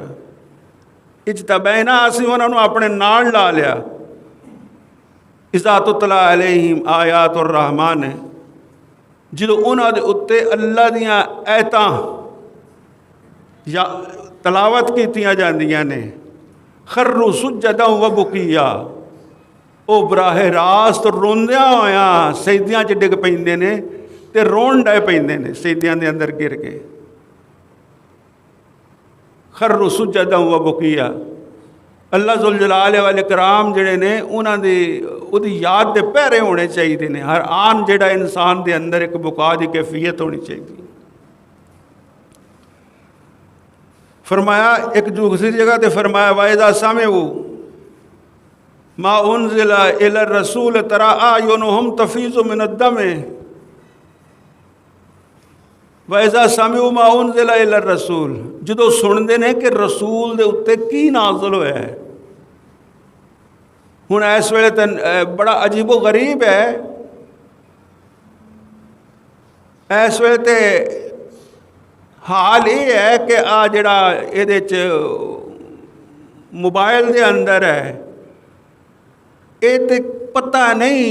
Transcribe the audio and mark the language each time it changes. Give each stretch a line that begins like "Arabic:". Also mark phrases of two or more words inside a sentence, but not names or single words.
Punjabi: اجتبینا، اسی انہوں نے اپنے نال لا لیا.
Arabic: اذا تتلی علیہم آیات الرحمن،
Punjabi: جدو انہوں دے اتے اللہ دیاں آیتاں یا ਤਲਾਵਤ ਕੀਤੀਆਂ ਜਾਂਦੀਆਂ ਨੇ।
Arabic: خروا سجدا وبكيا,
Punjabi: ਉਹ ਬਰਾਹੇ ਰਾਸਤ ਰੋਂਦਿਆਂ ਹੋਇਆਂ ਸਜਦਿਆਂ 'ਚ ਡਿੱਗ ਪੈਂਦੇ ਨੇ ਤੇ ਰੋਣ ਡੈ ਪੈਂਦੇ ਨੇ ਸਜਦਿਆਂ ਦੇ ਅੰਦਰ ਗਿਰ ਕੇ।
Arabic: خروا سجدا وبكيا.
Punjabi: ਅੱਲਾ
Arabic: ذو الجلال والإكرام
Punjabi: ਜਿਹੜੇ ਨੇ ਉਹਨਾਂ ਦੀ ਉਹਦੀ ਯਾਦ ਦੇ ਪਹਿਰੇ ਹੋਣੇ ਚਾਹੀਦੇ ਨੇ। ਹਰ ਆਨ ਜਿਹੜਾ ਇਨਸਾਨ ਦੇ ਅੰਦਰ ਇੱਕ ਬੁਕਾ ਦੀ ਕੈਫੀਅਤ ਹੋਣੀ ਚਾਹੀਦੀ। ਫਰਮਾਇਆ ਇੱਕ ਦੂਸਰੀ ਜਗ੍ਹਾ ਤੇ ਫਰਮਾਇਆ
Arabic: وإذا سمعوا ما انزل الى الرسول ترى اعينهم تفيض من الدم واذا سمعوا ما انزل الى الرسول،
Punjabi: ਜਦੋਂ ਸੁਣਦੇ ਨੇ ਕਿ ਰਸੂਲ ਦੇ ਉੱਤੇ ਕੀ ਨਾਜ਼ਲ ਹੋਇਆ ਹੈ। ਹੁਣ ਇਸ ਵੇਲੇ ਤਾਂ ਬੜਾ ਅਜੀਬੋ ਗਰੀਬ ਹੈ, ਇਸ ਵੇਲੇ ਤੇ ਹਾਲ ਇਹ ਹੈ ਕਿ ਆ ਜਿਹੜਾ ਇਹਦੇ 'ਚ ਮੋਬਾਈਲ ਦੇ ਅੰਦਰ ਹੈ, ਇਹ ਤੇ ਪਤਾ ਨਹੀਂ।